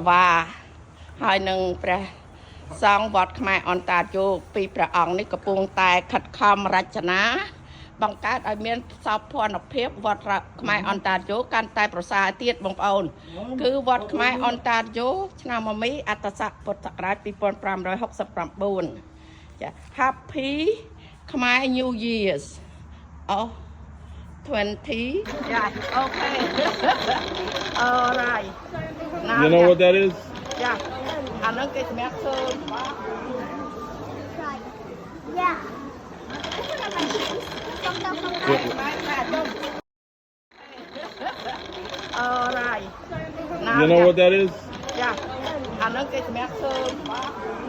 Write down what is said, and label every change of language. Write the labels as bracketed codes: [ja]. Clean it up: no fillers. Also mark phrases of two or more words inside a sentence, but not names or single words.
[km] វ៉ាហើយនឹងព្រះសង្ឃវត្តខ្មែរអន្តរជាតិពីព្រះអង្គនេះកំពុងតែខិតខំរចនាបង្កើតឲ្យមានសោភ័ណភាពវត្តខ្មែរអន្តរជាតិកាន់តែប្រសើរទៀតបងប្អូនគឺវត្តខ្មែរអន្តរជាតិឆ្នាំមមីអត្តស័កពុទ្ធសករាជ2569ចា [en] Happy ខ្មែរ New Years 20 yeah okay all right You know what that is? [km] ចាអានឹងគេសម្រាប់ធ្វើ [en] Yeah. [km] អរ៉ៃ [en] You know what that is? [km] ចាអានឹងគេសម្រាប់ធ្វើ